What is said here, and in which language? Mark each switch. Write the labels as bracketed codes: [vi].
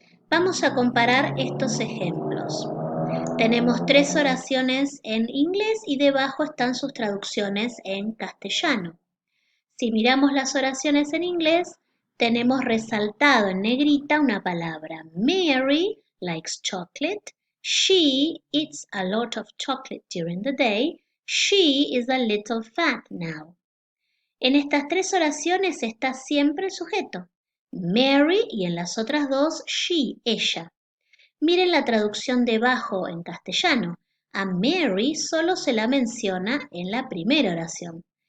[es] Vamos a comparar estos ejemplos. Tenemos 3 oraciones en inglés y debajo están sus traducciones en castellano. Si miramos las oraciones en inglés, tenemos resaltado en negrita una palabra. [en] Mary likes chocolate. She eats a lot of chocolate during the day. She is a little fat now. [es] En estas 3 oraciones está siempre el sujeto. Mary y en las otras 2, she, ella. Miren la traducción debajo en castellano. A Mary solo se la menciona en la primera oración.